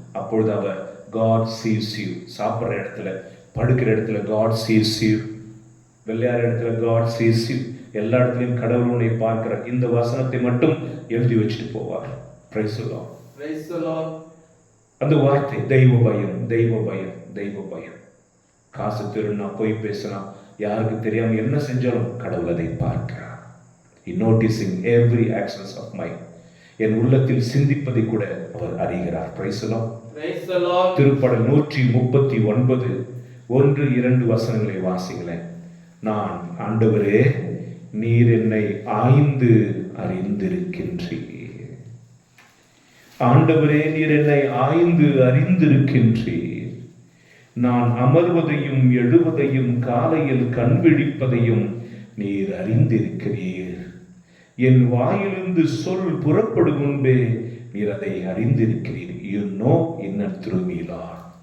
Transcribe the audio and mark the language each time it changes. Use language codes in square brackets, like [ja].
[ta] அப்பொழுது அவர் [en] God sees you, [ta] சாப்பிட்ற இடத்துல, படுக்கிற இடத்துல God sees you, விளையாடுற இடத்துல God sees you, எல்லா இடத்துலையும் கடவுள் உன்னை பார்க்கிறார். இந்த வசனத்தை மட்டும் எழுதி வச்சுட்டு போவார். [en] Praise the Lord. Praise the Lord. [ta] அந்த வார்த்தை தெய்வ பயம், தெய்வ பயம், தெய்வ பயம். காசு திருநா, போய் பேசலாம், யாருக்கு தெரியாம என்ன செஞ்சாலும் கடவுள் அதை பார்க்கிறார். [en] He noticing every actions of mine. [ta] என் உள்ளத்தில் சிந்திப்பதை கூட அவர் அறிகிறார். [en] Praise the Lord. Praise the Lord. [ta] திருப்பாடல் 139 1-2 வசனங்களை வாசிங்களேன். நான், ஆண்டவரே நீர் என்னை ஆய்ந்து அறிந்திருக்கின்றீர். ஆண்டவரே நீர் என்னை ஆய்ந்து அறிந்திருக்கின்றீர். நான் அமர்வதையும் எழுவதையும் காலையில் கண்விழிப்பதையும் நீர் அறிந்திருக்கிறீர். என் வாயிலிருந்து சொல் புறப்படும் முன்பே நீர் அதை அறிந்திருக்கிறீர். [en] You know inner through me, Lord.